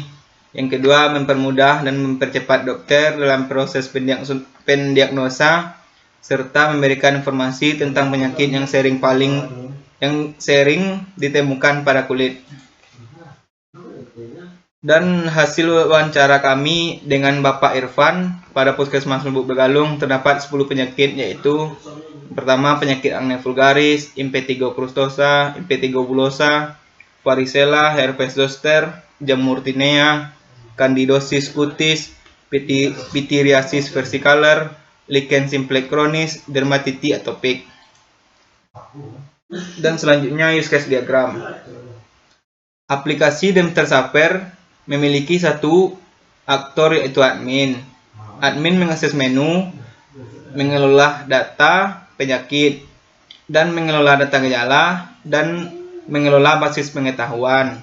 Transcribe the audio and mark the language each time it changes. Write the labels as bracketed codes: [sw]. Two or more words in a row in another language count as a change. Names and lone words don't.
[id] Yang kedua, mempermudah dan mempercepat dokter dalam proses pendiagnosa serta memberikan informasi tentang penyakit yang sering ditemukan pada kulit. Dan hasil wawancara kami dengan Bapak Irfan pada Puskesmas Lubuk Begalung terdapat 10 penyakit, yaitu pertama penyakit [la] acne vulgaris, impetigo crustosa, impetigo bullosa, varicella, herpes zoster, [id] jamur tinea, candidosis cutis, [la] pityriasis versicolor, lichen simplex chronis, [id] dermatitis atopik. Dan selanjutnya [en] use case diagram. [id] Aplikasi Demtersaver memiliki satu aktor yaitu admin. Admin mengakses menu, mengelola data penyakit, dan mengelola data gejala, dan mengelola basis pengetahuan.